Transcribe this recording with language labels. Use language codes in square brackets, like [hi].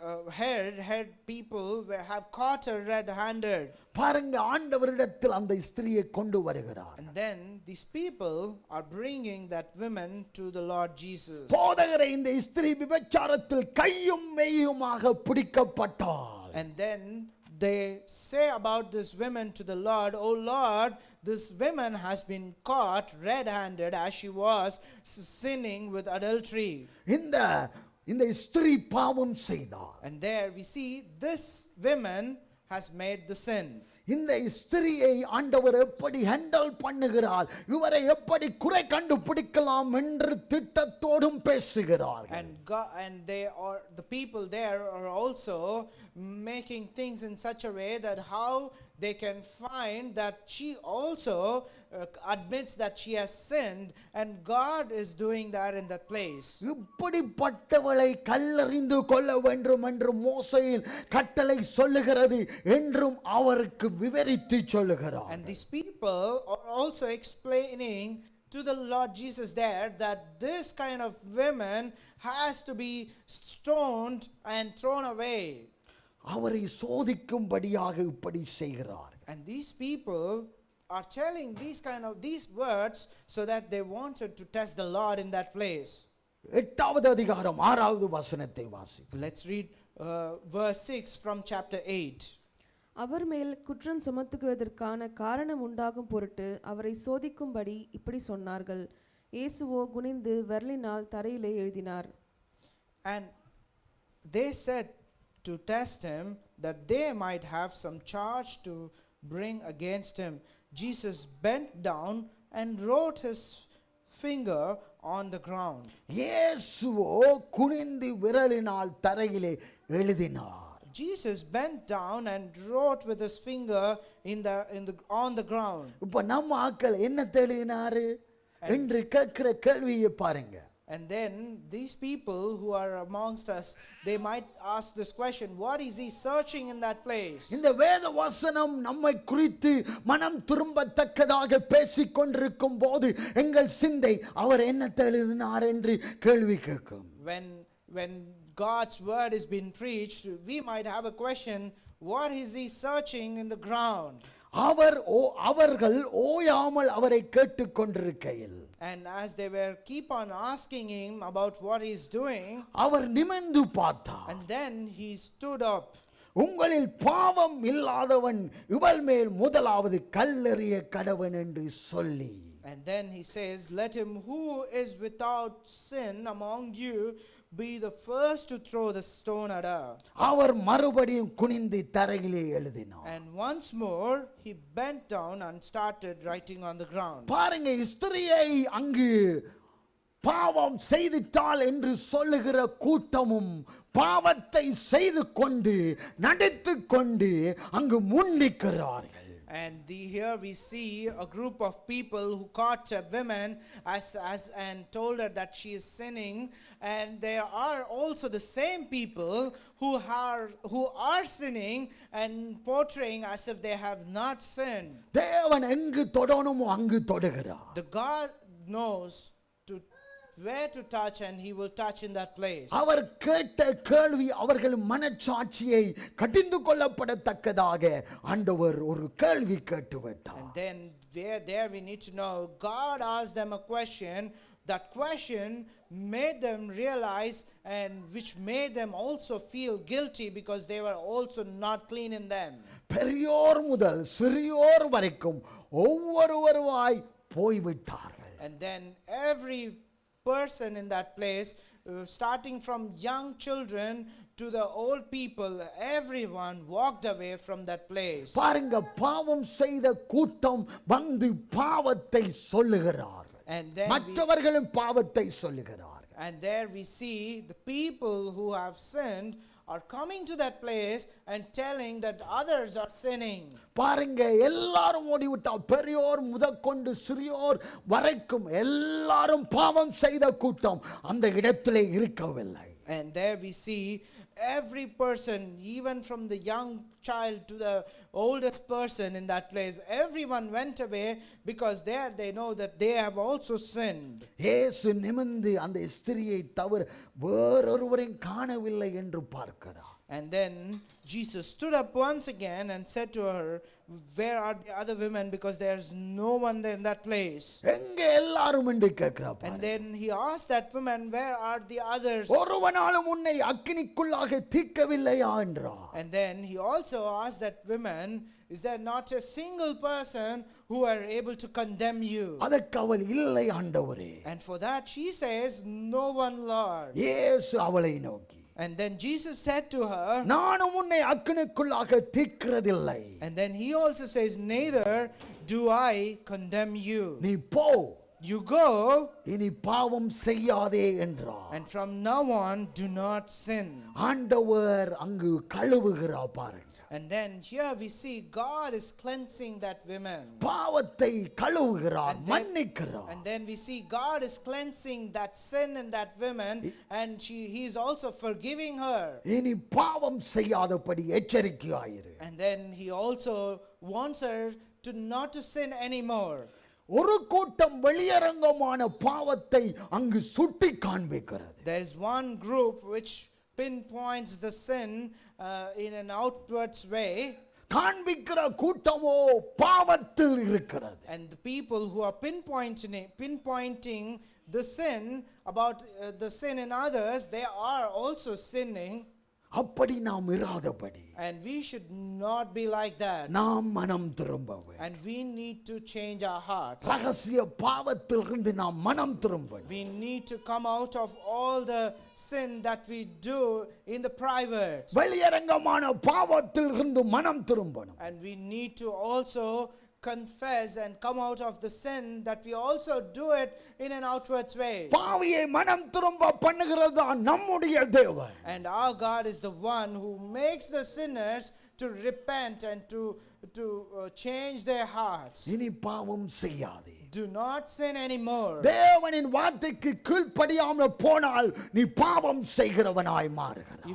[en] head people have caught her red-handed. [ta] பாருங்க, ஆண்டவரிடத்தில் அந்த ஸ்திரியை கொண்டு வருகிறார். [en] And then these people are bringing that woman to the Lord Jesus. [ta] போதகரே, இந்த ஸ்திரீ விபச்சாரத்தில் கையும் மெய்யுமாக பிடிக்கப்பட்டாள். [en] And then they say about this woman to the Lord, "Oh Lord, this woman has been caught red-handed as she was sinning with adultery." [ta] இந்த ஸ்திரீ பாவம் செய்தார். [en] And there we see this woman has made the sin. [ta] இந்த ஸ்திரியை ஆண்டவர் எப்படி handle பண்ணுகிறார், இவரை எப்படி குறை கண்டுபிடிக்கலாம் என்று திட்டத்தோடும் பேசுகிறார். [en] And they are, the people there are also making things in such a way that how they can find that she also admits that she has sinned, and God is doing that in that place. [ta] இப்படிப்பட்டவளை கல்லறிந்து கொள்ள வேண்டும் என்று மோசேயின் கட்டளை சொல்லுகிறது என்றும் அவருக்கு விவரித்து சொல்லுகிறார். [en] And these people are also explaining to the Lord Jesus there that this kind of women has to be stoned and thrown away. [ta] அவரை சோதிக்கும்படியாக இப்படி செய்கிறார். [en] And these people are telling these words so that they wanted to test the Lord in that place. [ta] 8வது அதிகாரம் 6வது வசனத்தை வாசி. [en] Let's read verse 6 from chapter 8. [ta] அவர் மேல் குற்றம் சுமத்துவதற்கான காரணம் உண்டாகும் பொருட்டு அவரை சோதிக்கும்படி இப்படி சொன்னார்கள். இயேசுவோ குனிந்து விரலினால் தரையிலே எழுதினார். [en] And they said to test him, that they might have some charge to bring against him. Jesus bent down and wrote his finger on the ground. [ta] இயேசுவோ குனிந்து விரலினால் தரையிலே எழுதினார். [en] Jesus bent down and wrote with his finger on the ground. [ta] இப்ப நம்ம ஆட்கள் என்ன எழுதினாரு என்று கேட்கிற கேள்வியை பாருங்க. [en] And then these people who are amongst us, they might ask this question, what is he searching in that place? [ta] இந்த வேத வசனம் நம்மை குறித்து மனம் திரும்பத்தக்கதாக பேசிக் கொண்டிருக்கும் போது எங்கள் சிந்தை அவர் என்ன எழுதினார் என்று கேள்வி கேட்கும். [en] When God's word is being preached, we might have a question, what is he searching in the ground? [ta] அவர்கள் ஓயாமல் அவரை கேட்டுக் கொண்டிருக்கையில், [en] and as they were keep on asking him about what he's doing, [ta] அவர் நிமிர்ந்து பார்த்தார். [en] and then he stood up. [ta] உங்களில் பாவம் இல்லாதவன் இவள் மேல் முதலாவது கல்லெறிய கடவன் என்று சொல்லி, [en] and then he says, let him who is without sin among you be the first to throw the stone at her. [ta] அவர் மறுபடியும் குனிந்து தரையிலே எழுதினார். [en] And once more he bent down and started writing on the ground. [ta] பாருங்க, ஸ்திரியை அங்கு பாவம் செய்துட்டாள் என்று சொல்லுகிற கூட்டமும் பாவத்தை செய்து கொண்டு நடித்துக் கொண்டு அங்கு முன்னிக்கிறார்கள். [en] And here we see a group of people who caught a woman and told her that she is sinning, and there are also the same people who are sinning and portraying as if they have not sinned. [ta] தேவன் எங்கு தொடணுமோ அங்கு தொடுகிறார். [en] The God knows where to touch, and he will touch in that place. [ta] அவர் கேட்ட கேள்வி அவர்கள் மனச்சாட்சியை கடிந்து கொள்ளப்படத்தக்கதாக ஆண்டவர் ஒரு கேள்வி கேட்டு விட்டார். [en] And then there we need to know, God asked them a question. That question made them realize, and which made them also feel guilty because they were also not clean in them. [ta] பெரியோர் முதல் சிறியோர் வரைக்கும் ஒவ்வொருவருவாய் போய்விட்டார்கள். [en] And then every person in that place, starting from young children to the old people, everyone walked away from that place. [ta] பாருங்க, பாவம் செய்த கூட்டம் வந்து பாவத்தை சொல்லுகிறார்கள், மற்றவர்களும் பாவத்தை சொல்லுகிறார்கள். [en] And there we see the people who have sinned are coming to that place and telling that others are sinning. [ta] பாருங்க, எல்லாரும் ஓடிவிட்டார். பெரியோர் முதற்கொண்டு சிறியோர் வரைக்கும் எல்லாரும் பாவம் செய்த கூட்டம் அந்த இடத்திலே இருக்கவில்லை. [en] And there we see every person, even from the young child to the oldest person in that place, everyone went away because there they know that they have also sinned. [ta] இயேசு நிமிர்ந்து அந்த ஸ்திரியை தவிர வேறொருவரையும் காணவில்லை என்று பார்க்கிறார். [en] And then Jesus stood up once again and said to her, where are the other women, because there's no one there in that place. [ta] எங்க எல்லாரும் என்று கேட்கிறார். [en] And then he asked that woman, where are the others? [ta] ஒருவனாலும் உன்னை அக்கினிக்குள்ளாக தீர்க்கவில்லையா என்றார். [en] And then he also asked that woman, is there not a single person who are able to condemn you? [ta] அதற்கு அவள் இல்லை ஆண்டவரே. [en] And for that she says, no one, Lord. [ta] இயேசு அவளை நோக்கி, [en] And then Jesus said to her, [ta] நானும் உன்னை அக்கினிக்குள்ளாக தீர்க்கிறதில்லை. [en] and then he also says, neither do I condemn you. [ta] நீ போ, [en] You go, [ta] இனி பாவம் செய்யாதே என்றார். [en] and from now on do not sin. [ta] ஆண்டவர் அங்கு கழுவுகிறார் பாருங்க. [en] And then here we see God is cleansing that woman. [ta] பாவத்தை கழுவுகிறார், [en] And then- [ta] மன்னிக்கிறார். [en] And then we see God is cleansing that sin in that woman, and he is also forgiving her. [ta] இனி பாவம் செய்யாதபடி எச்சரிக்கையாயிரு. [en] And then he also wants her to not to sin anymore. [ta] ஒரு கூட்டம் வெளியரங்கமான பாவத்தை அங்கு சுட்டி காண்பிக்கிறது. [en] There is one group which pinpoints the sin in an outwards way, [ta] காண்பிக்கிற கூட்டமோ பாவத்தில் இருக்கிறது. [en] and the people who are pinpointing the sin about the sin in others, they are also sinning. [ta] அப்படி நாம் இராதபடி [en] And we should not be like that. [ta] நாம் மனம் திரும்ப வேண்டும். [en] And we need to change our hearts. [ta] ரகசிய பாவத்திலிருந்து நாம் மனம் திரும்ப வேண்டும். [en] We need to come out of all the sin that we do in the private. [ta] வெளியரங்கமான பாவத்திலிருந்து மனம் திரும்பணும். [en] And we need to also confess and come out of the sin, that we also do it in an outwards way. [ta] பாவியை மனம் திரும்ப பண்ணுகிறது தான் நம்முடைய தேவன். [en] And our God is the one who makes the sinners to repent and to change their hearts. [ta] இனி பாவம் செய்யாதே. [en] Do not sin anymore. [ta] தேவனின் வார்த்தைக்கு கீழ்ப்படியாமல் போனால் நீ பாவம் செய்கிறவனாய் மாறுகிறாய்.